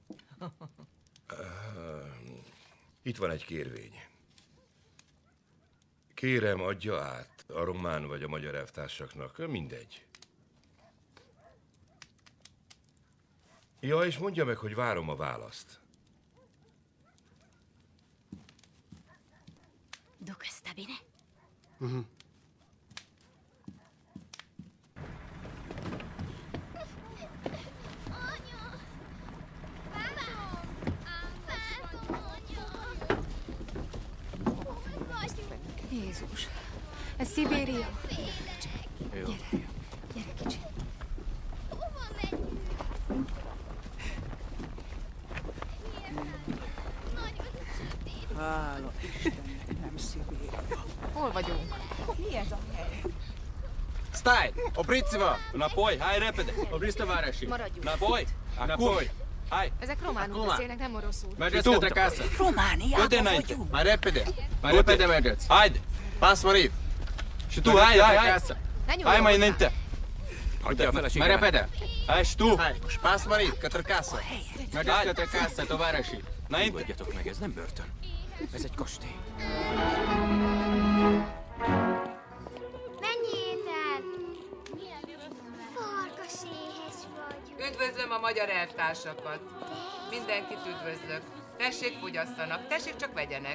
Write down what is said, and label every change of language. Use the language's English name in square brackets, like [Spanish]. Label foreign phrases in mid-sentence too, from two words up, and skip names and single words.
[Hungarian] Itt van egy kérvény. Kérem, adja át a román vagy a magyar elvtársaknak, mindegy. Ja, és mondja meg, hogy várom a választ. [Romanian] Duc sta bine? [Hungarian] Jézus, ez Szibéria. Jó. Gyere kicsi. Hála Istennek, nem Szibéria. Hol vagyunk? Mi ez a hely? [Romanian] Stai! Opriți-vă! Înapoi! Hai repede! Opriți, tovarăși! [Hungarian] Maradjunk. [Romanian] Înapoi! Înapoi! Hai! [Hungarian] Ezek románul [Romanian] Acum. [Hungarian] beszélnek, nem oroszul. [Romanian] Mergeți către casă! [Hungarian] Romániában [Romanian] Du-te înainte! [Hungarian] vagyunk. [Romanian] Mai repede! Mai repede mergeți! Haide! Pas mărit! Și tu, hai, hai, hai! [Hungarian] Ne nyúljon [Romanian] Hai mai [Hungarian] hozzá. [Romanian] înainte! Mai repede! Hai și tu! Hai! Pas mărit! Către casă! Mergeți către casă, tovarăși! Înainte! [Hungarian] Nyugodjatok meg, ez nem börtön. Ez egy kastély. Menjétek! Farkaséhes vagy. Üdvözlöm magyar elvtársakat. Mindenkit üdvözlök. Tessék, fogyasszanak, tessék, csak vegyenek.